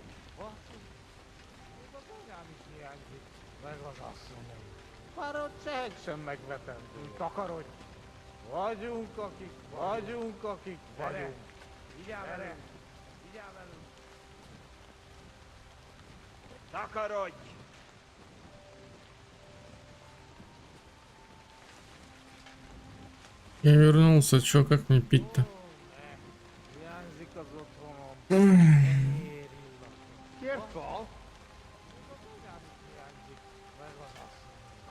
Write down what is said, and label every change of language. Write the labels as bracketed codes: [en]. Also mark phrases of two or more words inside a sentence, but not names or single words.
[hu] Basszus, még az anyám is hiányzik, meg az asszonyom. Már a csehek sem megvetendő. Takarodj! Vagyunk, akik vagyunk. Vigyázz velünk! Vigyázz velünk! Takarodj! [ru] Я вернулся, чё, как мне пить-то? [hu] Hiányzik az otthonom, a kenyér illata. Careful! Még az anyám is hiányzik, meg az asszonyom.